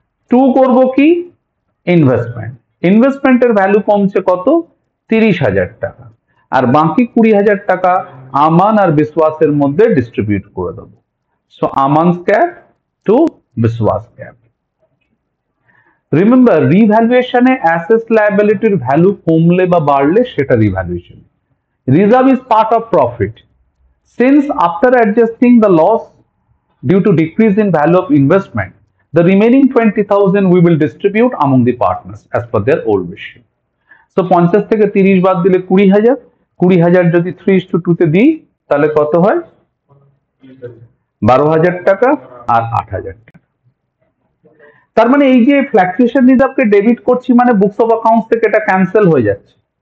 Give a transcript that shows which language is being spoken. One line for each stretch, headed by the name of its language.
Bangla: Two করব কি, investment, ইনভেস্টমেন্টের ভ্যালু কমছে কত, 30,000 টাকা, আর বাকি 20,000 টাকা আমান আর বিশ্বাসের মধ্যে ডিস্ট্রিবিউট করে দেবো।
English: So Aman's cap to Biswas cap.
Bangla: রিমেম্বার, রিভ্যালুয়েশনে অ্যাসেটস লায়াবিলিটির ভ্যালু কমলে বা বাড়লে সেটা revaluation.
English: Reserve is part of profit. Since after adjusting the loss due to decrease in value of investment, the remaining 20,000 we will distribute among the partners as per their old ratio.
Bangla: So 50 থেকে 30 বাদ দিলে 20,000, 20,000 যদি 3:2 তে দিই তাহলে কত হয়, 12,000 টাকা আর 8,000 টাকা। তার মানে এই যে ফ্ল্যাকচুয়েশন রিজার্ভকে ডেবিট করছি মানে বুকস অফ অ্যাকাউন্টস থেকে এটা ক্যান্সেল হয়ে যাচ্ছে।